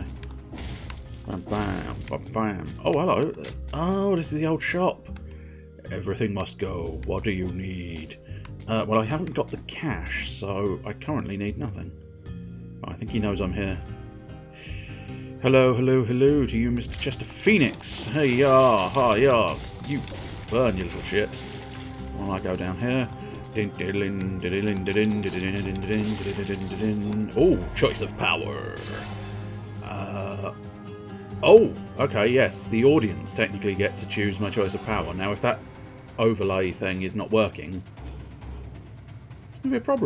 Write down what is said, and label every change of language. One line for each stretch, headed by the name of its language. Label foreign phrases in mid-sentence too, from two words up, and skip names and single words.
English: Bam, bam, bam, bam. Oh, hello. Oh, this is the old shop. Everything must go. What do you need? Well, I haven't got the cash, so I currently need nothing. I think he knows I'm here. Hello, hello, hello to you, Mr. Chester Phoenix. Hey, ya, ha, ya. You burn, you little shit. Well, I go down here. Oh, choice of power. Oh, okay, yes. The audience technically get to choose my choice of power. Now, if that overlay thing is not working, it's going to be a problem.